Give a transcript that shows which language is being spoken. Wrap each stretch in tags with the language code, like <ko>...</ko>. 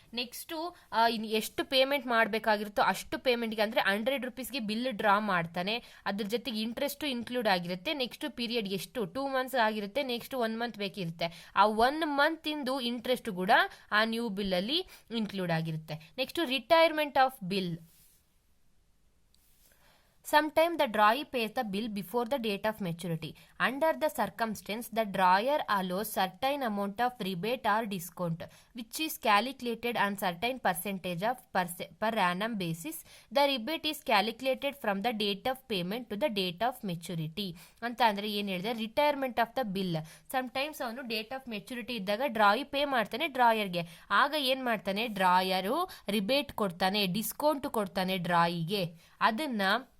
<kn>Next ಎಷ್ಟು payment ಮಾಡಬೇಕಾಗಿರುತ್ತೋ ಅಷ್ಟು ಪೇಮೆಂಟ್ಗೆ, ಅಂದರೆ 100 rupeesಗೆ ಬಿಲ್ ಡ್ರಾ ಮಾಡ್ತಾನೆ, ಅದ್ರ ಜೊತೆಗೆ ಇಂಟ್ರೆಸ್ಟು ಇನ್ಕ್ಲೂಡ್ ಆಗಿರುತ್ತೆ. ನೆಕ್ಸ್ಟ್ ಪೀರಿಯಡ್ ಎಷ್ಟು 2 months ಆಗಿರುತ್ತೆ, ನೆಕ್ಸ್ಟ್ 1 month ಬೇಕಿರುತ್ತೆ. ಆ 1 month ಇಂದು ಇಂಟ್ರೆಸ್ಟ್ ಕೂಡ ಆ ನ್ಯೂ ಬಿಲ್ಲಲ್ಲಿ ಇನ್ಕ್ಲೂಡ್ ಆಗಿರುತ್ತೆ.</kn> <en>Next retirement of bill. Sometimes the drawer pays the bill before the date of maturity. Under the circumstance, the drawer allows certain amount of rebate or discount, which is calculated on certain percentage of per annum basis. The rebate is calculated from the date of payment to the date of maturity.</en> <kn>ಅಂತ ಅಂದರೆ ಏನು ಹೇಳಿದ್ರೆ, retirement of the bill. Sometimes ಅವನು date of maturity ಇದ್ದಾಗ ಡ್ರಾಯಿ pay ಮಾಡ್ತಾನೆ ಡ್ರಾಯರ್ಗೆ. ಆಗ ಏನು ಮಾಡ್ತಾನೆ ಡ್ರಾಯರು ರಿಬೇಟ್ ಕೊಡ್ತಾನೆ, ಡಿಸ್ಕೌಂಟ್ ಕೊಡ್ತಾನೆ ಡ್ರಾಯಿಗೆ. ಅದನ್ನು</kn>